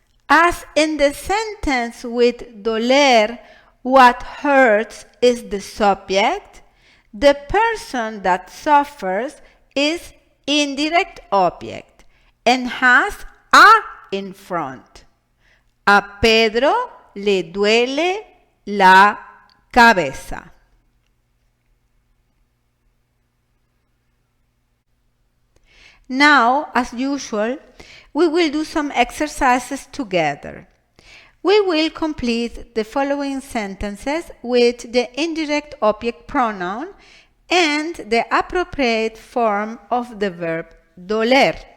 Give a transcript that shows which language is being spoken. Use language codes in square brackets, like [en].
[en] As in the sentence with doler, What hurts is the subject. The person that suffers is indirect object and has a in front. [es] A Pedro le duele la cabeza. [en] Now, as usual, we will do some exercises together. We will complete the following sentences with the indirect object pronoun and the appropriate form of the verb doler.